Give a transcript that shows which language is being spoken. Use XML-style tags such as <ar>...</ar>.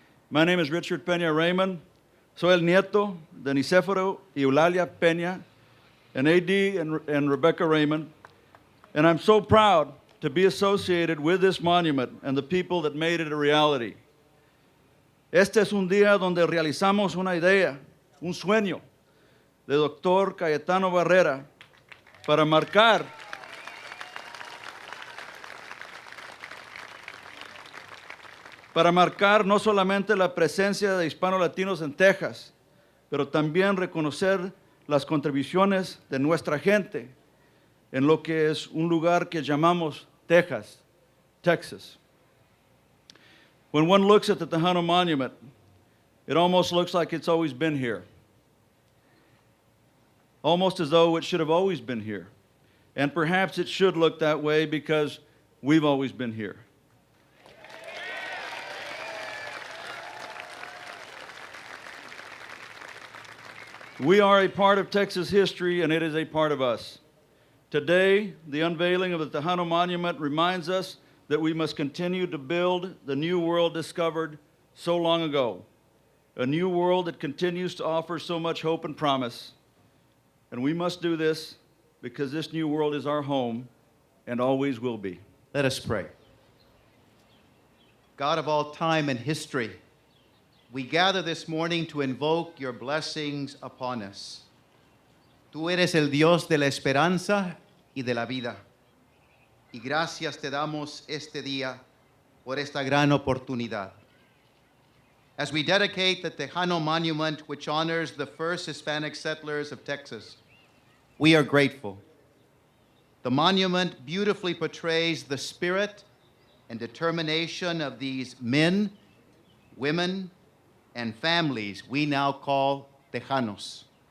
<en>My name is Richard Peña Raymond.</en> <es>Soy el nieto de Nicéforo y Eulalia Peña,</es> <en>and AD and Rebecca Raymond, and I'm so proud to be associated with this monument and the people that made it a reality.</en> <es>Este es un día donde realizamos una idea, un sueño de Dr. Cayetano Barrera para marcar no solamente la presencia de hispano-latinos en Texas, pero también reconocer las contribuciones de nuestra gente en lo que es un lugar que llamamos Texas.</es> <en>When one looks at the Tejano Monument, it almost looks like it's always been here. Almost as though it should have always been here. And perhaps it should look that way because we've always been here. We are a part of Texas history, and it is a part of us. Today, the unveiling of the Tejano Monument reminds us that we must continue to build the new world discovered so long ago, a new world that continues to offer so much hope and promise. And we must do this because this new world is our home and always will be. Let us pray. God of all time and history, we gather this morning to invoke your blessings upon us.</en> <es>Tú eres el Dios de la esperanza y de la vida. Y gracias te damos este día por esta gran oportunidad.</es> <en>As we dedicate the Tejano Monument, which honors the first Hispanic settlers of Texas, we are grateful. The monument beautifully portrays the spirit and determination of these men, women, and families we now call Tejanos.</en>